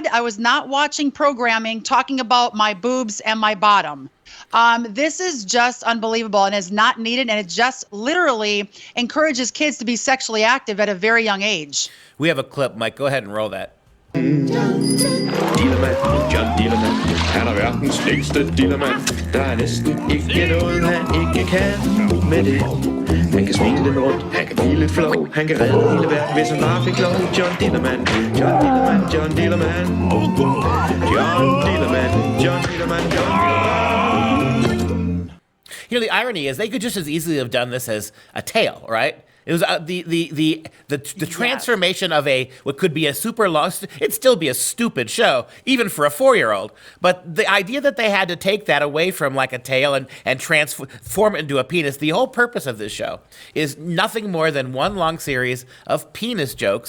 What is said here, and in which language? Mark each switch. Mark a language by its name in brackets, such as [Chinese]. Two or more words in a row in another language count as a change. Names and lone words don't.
[English] I was not watching programming talking about my boobs and my bottom. This is just unbelievable and is not needed. And it just literally encourages kids to be sexually active at a very young age. We have a clip. Mike, go ahead and roll that. Dillerman, John Dillerman. [Danish] Han er verdens længste dillermand. Der næsten ikke noget, han ikke kan med det. Han kan svinge den rundt, han kan blive lidt flow. Han kan redde hele verden, hvis han bare fik lov. John Dillerman, John Dillerman, John Dillerman. John Dillerman, John Dillerman, John Dillerman. [English] The irony is they could just as easily have done this as a tale, right? It was the transformation of what could be a super long, it'd still be a stupid show, even for a 4-year-old. But the idea that they had to take that away from like a tail and transform it into a penis, the whole purpose of this show is nothing more than one long series of penis jokes.